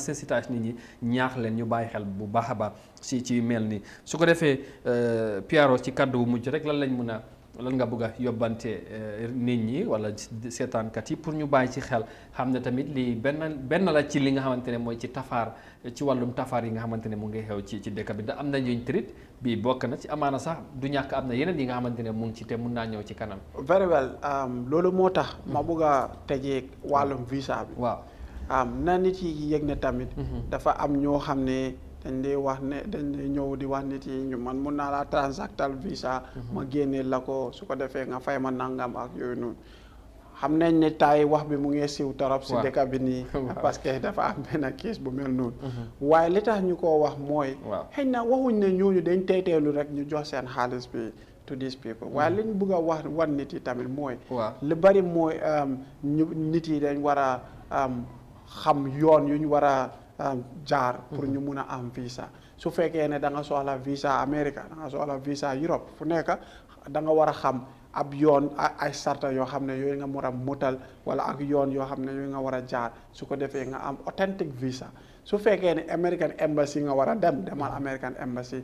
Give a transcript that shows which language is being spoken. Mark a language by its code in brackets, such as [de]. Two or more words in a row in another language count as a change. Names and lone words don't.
[wo] sensitise nit ñi ñaax leen ñu bàyyi xel bu baax a baax ci yu mel nii su ko defee Piaro ci kàddu bu mujj rek lan nga bëgg a yóbbante nit ñi wala seetaankat yi pour ñu bàyyi ci xel xam ne tamit lii benn la ci li nga xamante ne mooy ci tafaar ci wàllum tafaar yi nga xamante ne mu ngi xew ci dëkk bi ndax am na ñuñ trit bii bokk na ci amaana sax du ñàkk am na yeneen yi nga xamante ne mu ngi ci te mun naa ñëw ci kanam. [en] very well [wo] loolu moo tax ma bëgg a tëjee wàllum visa bi. waaw na nit yi yëg ne tamit. dafa am ñoo xam ne dañ dee wax ne dañ dee ñëw di wax nit yi man mun naa laa transactal visa. ma génnee la ko su ko defee nga fay ma nangam ak yooyu noonu. xam nañ ne taay wax bi mu ngi siw torop si dëkk bi nii [fr] parce que [wo] dafa am benn case bu mel noonu waaye li tax ñu ko wax mooy xëy na waxuñ ne ñooñu dañ teeteelu rek ñu jox seen xaalis bi [en] to these people [wo] waaye liñ bëgg a wax wan nit yi tamit mooy li bari mooy nit yi dañ war a xam yoon yu ñu war a jaar pour ñu mun a am visa su fekkee ne da nga soxla visa America da nga soxla visa Europe fu nekk da nga war a xam ab yoon ay sarta yoo xam ne yooyu nga war a motal wala ak yoon yoo xam ne yooyu nga war a jaar su ko defee nga am [en] authentic visa [wo] su fekkee ne [en] American embassy [wo] nga war a demal [en] American embassy